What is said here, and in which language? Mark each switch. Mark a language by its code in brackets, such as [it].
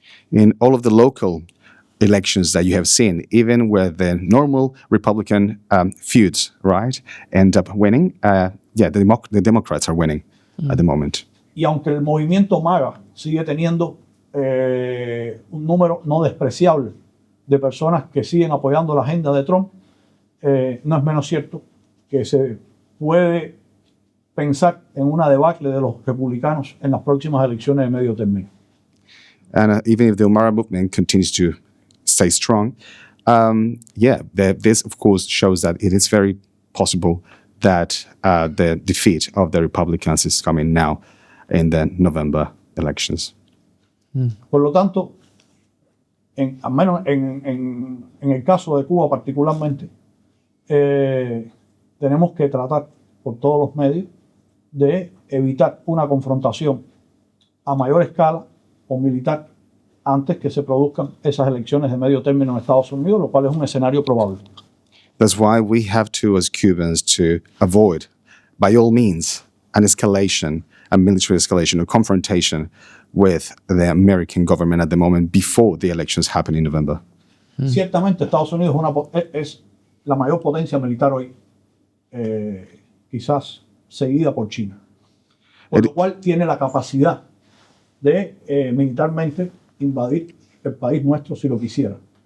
[en] In all of the local elections that you have seen, even where the normal Republican feuds, right, end up winning, the Democrats are winning at the moment. [es] Y aunque el movimiento MAGA sigue teniendo un número no despreciable de personas que siguen apoyando la agenda de Trump, no es menos cierto que se puede pensar en una debacle de los republicanos en las próximas elecciones de medio término. [en] And even if the Omara movement continues to stay strong, this of course shows that it is very possible that the defeat of the Republicans is coming now in the November elections. [es] Por lo tanto, al menos en el caso de Cuba particularmente, tenemos que tratar por todos los medios de evitar una confrontación a mayor escala o militar antes que se produzcan esas elecciones de medio término en Estados Unidos, lo cual es un escenario probable. [en] That's why we have to, as Cubans, to avoid, by all means, an escalation, a military escalation or confrontation with the American government at the moment before the elections happen in November. [es] Ciertamente Estados Unidos es la mayor potencia militar hoy, quizás seguida por China, por lo cual tiene la capacidad de militarmente invadir el país nuestro si lo quisiera.